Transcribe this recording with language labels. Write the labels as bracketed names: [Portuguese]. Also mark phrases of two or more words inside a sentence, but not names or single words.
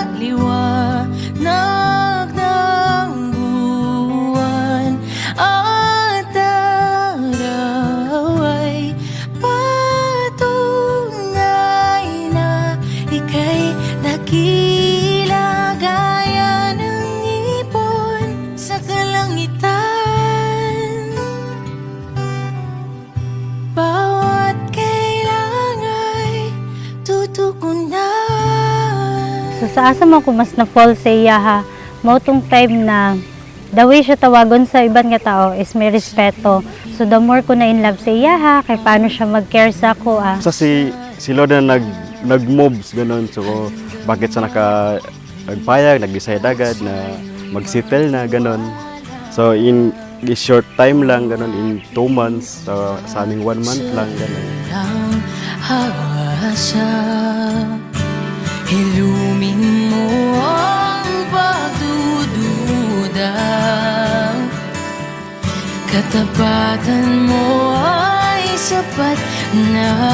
[Filipino] Liwanag ng buwan at araw ay patunay na ika'y dakila gaya ng ipon sa kalangitan. Bawat kailang ay tutukunan. [Cebuano] So sa asa man ko mas na-fall sa iya ha, mao tong time na [English] the way [Cebuano] siya tawagon sa ibang nga tao is may respeto. So [English] the more [Cebuano] ko na [English] in love [Cebuano] sa iya ha, kay paano siya mag-care sa ako [Filipino] Sa si Lord na nag-moves, ganun. So, bakit siya nagpayag, nag-decide agad na mag-settle na, ganun. So, [English] in this short time [Filipino] lang, ganun, [English] in 2 months, [Filipino] sa aming 1 month lang, ganun. Ang hawasa, hilumin mo ang pagdududa. Katapatan mo ay sapat na.